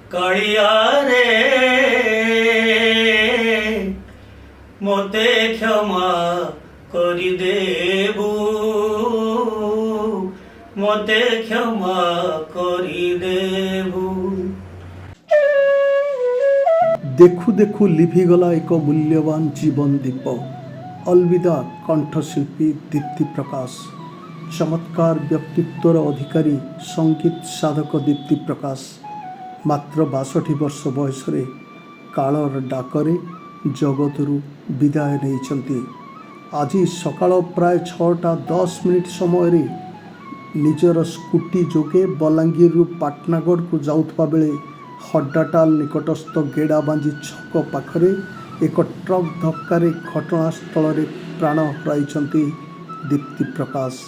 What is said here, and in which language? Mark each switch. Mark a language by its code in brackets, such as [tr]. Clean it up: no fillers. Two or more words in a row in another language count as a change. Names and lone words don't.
[or] କାଳିଆ ରେ ମତେ କ୍ଷମା କରି ଦେବୁ ମତେ କ୍ଷମା କରି ଦେବୁ। ଦେଖୁ ଦେଖୁ ଲିଭିଗଲା ଏକ ମୂଲ୍ୟବାନ ଜୀବନ ଦୀପ। ଅଲବିଦା କଣ୍ଠଶିଳ୍ପୀ ଦୀପ୍ତି ପ୍ରକାଶ। ଚମତ୍କାର ବ୍ୟକ୍ତିତ୍ୱର ଅଧିକାରୀ ସଙ୍ଗୀତ ସାଧକ ଦୀପ୍ତି ପ୍ରକାଶ ମାତ୍ର 62 ବର୍ଷ ବୟସ କାଳର ଡାକରେ ଜଗତରୁ ବିଦାୟ ନେଇ। ଆଜି ସକାଳ ପ୍ରାୟ 6:10 ସମୟ ନିଜର ସ୍କୁଟି ଯୋଗେ ବଲାଙ୍ଗୀର ପାଟଣାଗଡ଼ କୁ ଯାଉଥିବା ବେଳେ ହଡ୍ଡାଟାଲ ନିକଟସ୍ଥ ଗେଡ଼ାବାଞ୍ଜୀ ଛକ ପାଖରେ ଏକ ଟ୍ରକ ଧକ୍କାର ଘଟଣାସ୍ଥଳ ପ୍ରାଣ ହରାଇ ଦୀପ୍ତି ପ୍ରକାଶ।